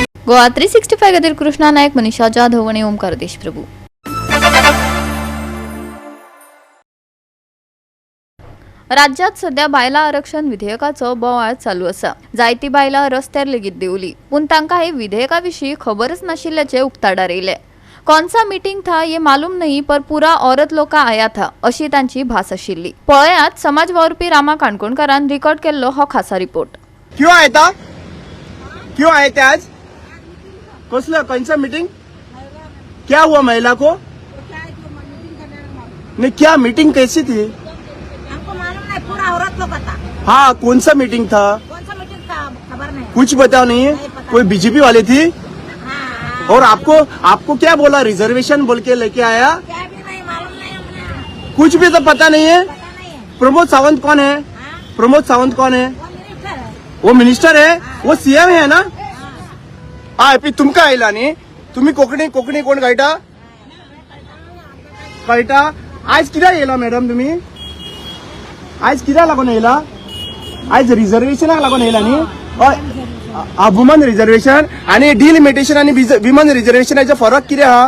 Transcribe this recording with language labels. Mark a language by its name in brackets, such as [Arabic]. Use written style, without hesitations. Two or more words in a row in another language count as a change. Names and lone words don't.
[Konkani] गोवा 365 खातीर कृष्णा नायक, मनीषा जाधव आनी ओमकार देशप्रभू. राज्यात सध्या बायला आरक्षण विधेयकाचो बोवाळ चालू आसा. जायती बायलां रस्त्यार लेगीत देवली, पूण तांकां हे विधेयकाविशीं खबरच नाशिल्ल्याचे उक्ताडार येयले. [Hindi] कौन सा मीटिंग था ये मालूम नहीं पर पूरा औरत लोग का आया था [Konkani] अशी तांची भास आशिल्ली. पळयात समाज वावुरपी रामा काणकोणकारान रिकॉर्ड केल्लो हो खासा रिपोर्ट. [Hindi] क्यों आए था? क्यों आए थे आज? कसलं कौन सा मीटिंग? क्या हुआ महिला को? नहीं क्या मीटिंग कैसी थी? हमको मालूम नहीं, पूरा औरत लोग का था. हाँ कौन सा मीटिंग था? कौन सा मीटिंग था खबर नहीं. कुछ बताओ नहीं. कोई बीजेपी वाले थी? हाँ. और आपको क्या बोला? रिजर्वेशन बोल के लेके आया? क्या भी नहीं मालूम नहीं हमने. कुछ भी तो पता नहीं है. पता नहीं है. प्रमोद सावंत कौन है? हाँ? प्रमोद सावंत कौन है? वो मिनिस्टर है. वो मिनिस्टर है. वो सीएम है ना. हा [Konkani] तुमका आयला न्ही. तुम्ही कोकणी कोण कळटा? आज कित्याक येयला मॅडम तुम्ही? आज कित्याक लागून येयला? आज रिजर्वेशनाक लागून येयला न्ही. [English] women reservation [Konkani] आणि डिलिमिटेशन आणि विमन रिजर्वेशनाचे फरक कितें आहा?